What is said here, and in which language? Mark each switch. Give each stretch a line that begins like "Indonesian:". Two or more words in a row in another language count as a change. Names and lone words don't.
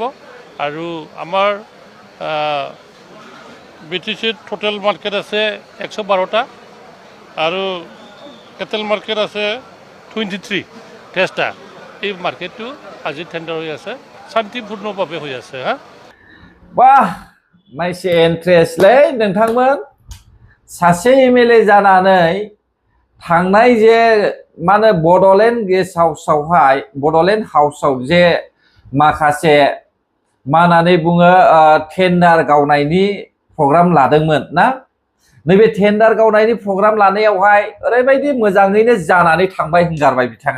Assamese: আৰু আমাৰ বিটিচিত
English: total market
Assamese: আছে 112টা আৰু
English: cattle market
Assamese: আছে 23 টা। এই মাৰ্কেটটো আজি টেণ্ডাৰ হৈ আছে, শান্তিপূৰ্ণভাৱে হৈ আছে। হা বাহ,
Bodo: माइसे इन्ट्रेस्टलै नोंथांमोन। सासे एमएलए जानानै थांनाय जे माने बड'लेण्ड गेस्ट हाउसावहाय बड'लेण्ड हाउसाव जे माखासे मा होननानै बुङो टेन्डार गावनायनि प्रग्राम लादोंमोन ना, नैबे टेन्डार गावनायनि प्रग्राम लानायावहाय ओरैबायदि मोजाङैनो जानानै थांबाय होनगारबाय बिथाङा।